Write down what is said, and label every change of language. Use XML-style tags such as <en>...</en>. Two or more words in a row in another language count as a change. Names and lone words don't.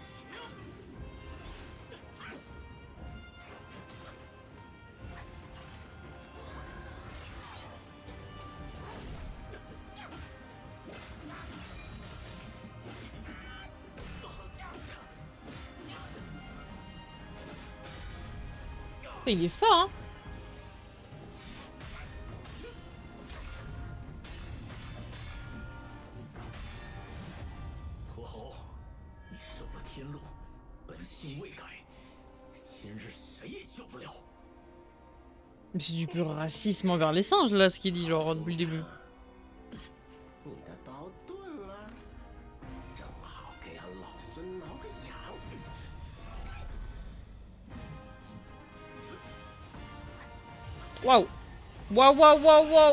<fr>Il est fort, hein.</fr> <zh>驼猴，你受了天禄，本性未改，今日谁也救不了。</zh> <fr>Mais c'est du pur racisme envers les singes, là, ce qu'il dit, genre, depuis le début.</fr> <zh>你的刀钝了，正好给俺老孙挠个痒。 Waouh! Waouh, waouh, waouh, waouh!</zh>